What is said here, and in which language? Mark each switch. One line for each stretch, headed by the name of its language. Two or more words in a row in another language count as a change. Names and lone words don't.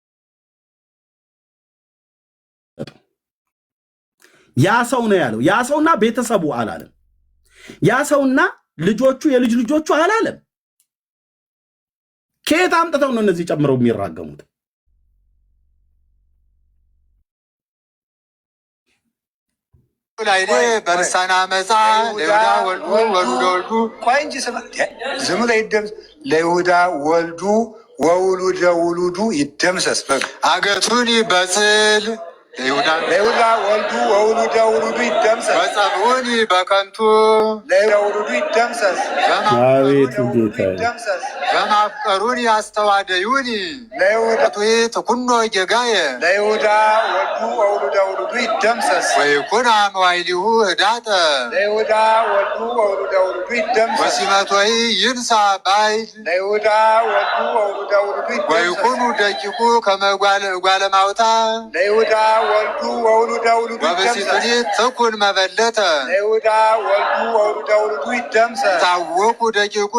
Amharic: ያ ሰው ነው ያለው። ያ ሰውና ቤተሰቡ አላለም። ያ ሰውና ልጆቹ የልጅ ልጆቹ አላለም። ከየት አምጥተው ነው እነዚህ ጨምረው የሚራገሙት?
Geez: ላይ በልሳና መጻ ለይሁዳ ወልዱ ወልዱ
Amharic: ቆይ እንጂ ስማ፣
Geez: ዝም ላይ ይደምስ ለይሁዳ ወልዱ ወውሉደ ውሉዱ ይደምሰስ። አገቱን በጽል ለይሁዳ ወልዱ ወውሉደ ውሉዱ ይደምሰስ ወጸብዑኒ በከንቱ ለይሁዳ ውሉዱ ይደምሰስ
Amharic: አቤቱ ጌታዬ
Geez: በማፍቀሩኒ ያስተዋደዩኒ ለይሁዳ ትኩኖ ጌጋየ ለይሁዳ ወልዱ ወውሉደ ውሉዱ ይደምሰስ ወይኩን መዋዕሊሁ ህዳጠ ለይሁዳ ወልዱ ወውሉደ ውሉዱ ይደምሰስ ወሲመቶይ ይንሳ ባይል ለይሁዳ ወልዱ ወውሉደ ውሉዱ ይደምሰስ ወይኩኑ ደቂቁ ከመጓለ ማውታ ለይሁዳ ወልዱ ወውሉደ ውሉዱ ወበሲቱኒ ትኩን መበለተ ለይሁዳ ወልዱ ወውሉደ ውሉዱ ይደምሰስ ታወቁ ደቂቁ